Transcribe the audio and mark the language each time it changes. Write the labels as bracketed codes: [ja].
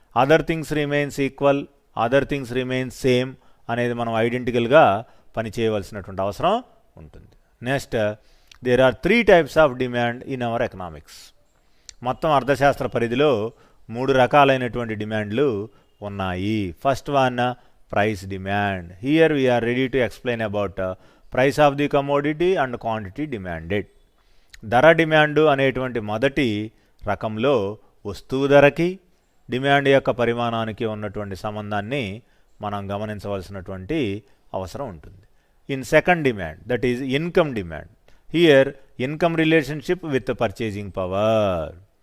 [en] other things remains equal, other things remains same [te] అనేది మనం ఐడెంటికల్గా పనిచేయవలసినటువంటి అవసరం ఉంటుంది. [en] Next, there are 3 types of demand in our economics. [te] మొత్తం అర్థశాస్త్ర పరిధిలో 3 రకాలైనటువంటి డిమాండ్లు ఉన్నాయి. [en] First one, price demand. Here we are ready to explain about price of the commodity and quantity demanded. [te] ధర డిమాండ్ అనేటువంటి మొదటి రకంలో వస్తువు ధరకి డిమాండ్ యొక్క పరిమాణానికి ఉన్నటువంటి సంబంధాన్ని మనం గమనించవలసినటువంటి అవసరం ఉంటుంది. [en] In second demand, that is income demand. Here income relationship with purchasing power.